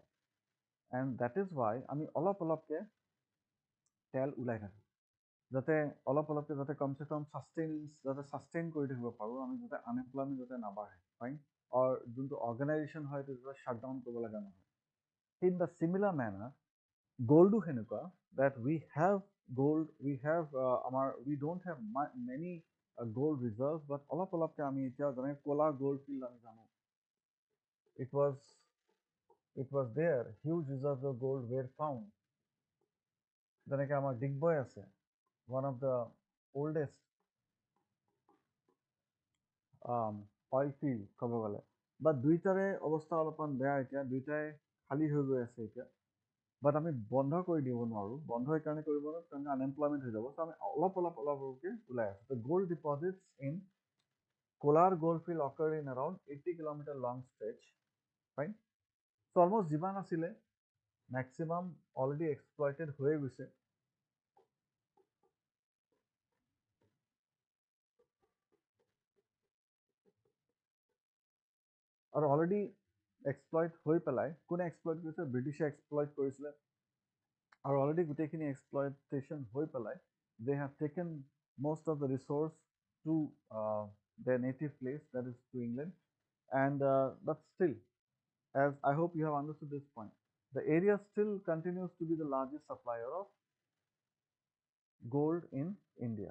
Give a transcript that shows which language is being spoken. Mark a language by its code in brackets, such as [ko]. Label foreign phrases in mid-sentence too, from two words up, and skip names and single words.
[en] and that is why [as] আমি অলপ অলপকৈ তেল ওলাই থাকোঁ, যাতে অলপ অলপকৈ যাতে কমচে কম ছাষ্টেইন কৰি থাকিব পাৰোঁ, আমি যাতে আনএমপ্লয়মেণ্ট যাতে নাবাঢ়ে, ফাইন, আৰু যোনটো অৰ্গেনাইজেশ্যন হয় সেইটো যাতে শ্বাটডাউন কৰিব লগা নহয়। [en] in the similar manner gold সেনেকুৱা, that we have gold, we don't have many gold reserves, but [as] অলপ অলপকৈ আমি এতিয়া যেনেকৈ কলা [en] gold field [as] আমি জানো, [en] it was there, huge reserves of gold were found. [as] যেনেকৈ আমাৰ ডিগবৈ আছে, [en] one of the oldest oil field [as] ক'ব গ'লে, বাট দুইটাৰে অৱস্থা অলপমান বেয়া, এতিয়া দুইটাই খালী হৈ গৈ আছে এতিয়া। বাট আমি বন্ধ কৰি দিব নোৱাৰোঁ, বন্ধ এইকাৰণে কৰিব নোৱাৰোঁ কাৰণ আনএমপ্লয়মেণ্ট হৈ যাব। [en] চ' [as] আমি অলপ অলপকৈ ওলাই আছোঁ। [en] ত' gold deposits in Kolar gold field occur in around 80 kilometer long stretch, right? [as] So almost যিমান আছিলে [en] maximum already exploited [as] হৈয়ে গৈছে। আৰু [en] already exploit [as] হৈ পেলাই কোনে এক্সপ্লইট কৰিছে? ব্ৰিটিছে এক্সপ্লইট কৰিছিলে। আৰু অলৰেডি গোটেইখিনি এক্সপ্লইটেশ্যন হৈ পেলাই [en] they have taken most of the resource to their native place, that is to England. And but still, as I hope you have understood this point, the area still continues to be the largest supplier of gold in India.